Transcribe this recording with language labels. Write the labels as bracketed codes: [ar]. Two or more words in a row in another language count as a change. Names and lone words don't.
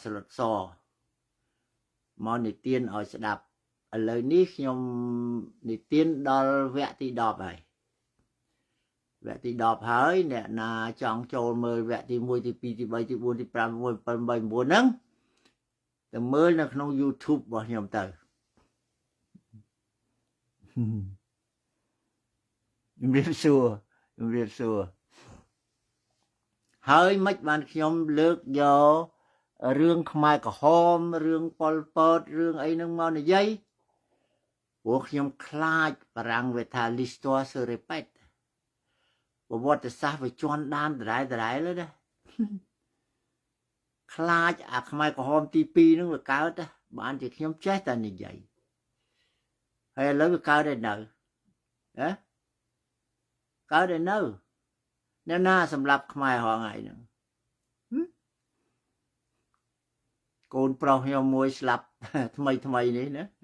[km] ស្លុតសមកនិទានឲ្យស្ដាប់ឥឡូវនេះខ្ញុំនិទានដល់វគ្គទី10ហើយវគ្គទី10ហើយអ្នកណាចង់ចូលមើលវគ្គទី1ទី2ទី3ទី4ទី5 6 7 8 9ហ្នឹងទៅមើលនៅក្នុង YouTube របស់ខ្ញុំទៅជំរាបសួរ ហើយមិនបានខ្ញុំលើកយករឿងខ្មែរក្រហមរឿងប៉ុលពតរឿងអីហ្នឹងមកនិយាយព្រោះខ្ញុំខ្លាចបារាំងវាថា [fr] l'histoire se répète [km] ប្រវត្តិសាស្ត្រវាជន់ដានដដែលហើយណា ខ្លាចអាខ្មែរក្រហមទី2ហ្នឹងវាកើតបានជាខ្ញុំចេះតែនិយាយហើយឥឡូវវាកើតហើយនៅកើតហើយនៅអ្នកណាសម្រាប់ខ្មែរហងៃហ្នឹងកូនប្រុសខ្ញុំមួយស្លាប់ថ្មីនេះណា